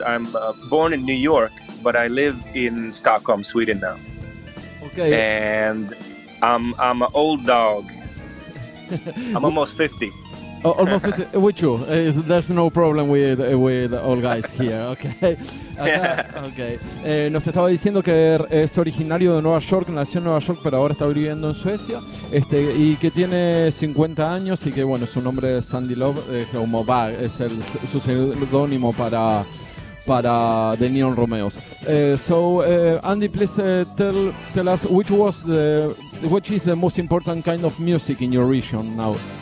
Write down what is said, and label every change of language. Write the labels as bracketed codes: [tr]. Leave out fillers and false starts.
[en] I'm born in New York, but I live in Stockholm, Sweden now. Okay. And I'm an old dog. I'm almost 50. Almost 50. With you. There's no problem with all guys here. Okay. Okay. [es] Nos estaba diciendo que es originario de Nueva York, nació en Nueva York, pero ahora está viviendo en Suecia. Y que tiene 50 años y que, bueno, su nombre es Andy Love, como va, es su seudónimo para the NEON ROMEOZ. [en] Andy, please tell us which is the most important kind of music in your region now?